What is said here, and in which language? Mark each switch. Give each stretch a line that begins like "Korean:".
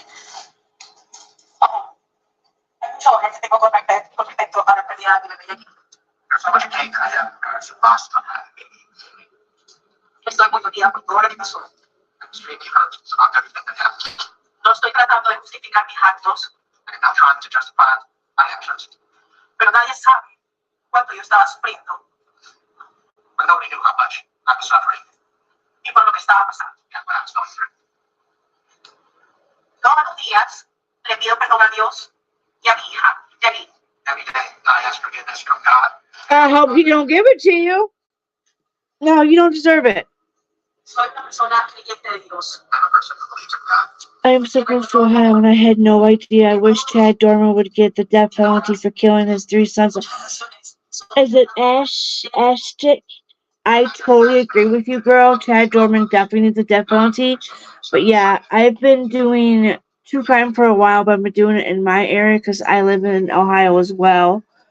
Spanish: Hay mucho gente tengo con respecto a la pérdida de mi bebé.
English: There's so much pain that I have because of lost on that baby.
Spanish: Estoy muy dolida por todo lo que pasó.
English: I'm extremely hurt about everything that happened.
Spanish: No estoy tratando de justificar mis actos.
English: I'm not trying to justify my actions.
Spanish: Pero nadie sabe cuánto yo estaba sufriendo.
English: But nobody knew how much I was suffering.
Spanish: Y por lo que estaba pasando.
English: And what I was going through.
Spanish: Todos los días le pido perdón a Dios y a mi hija, Jenny.
English: Every day I ask forgiveness from God. I hope he don't give it to you. No, you don't deserve it.
Spanish: Soy una persona creyente de Dios.
English: I'm a person who believes in God. I am so close to Ohio and I had no idea. I wish Chad Dorman would get the death penalty for killing his 3 sons. Is it Ashtick? I totally agree with you, girl. Chad Dorman definitely needs a death penalty. But yeah, I've been doing true crime for a while, but I've been doing it in my area because I live in Ohio as well.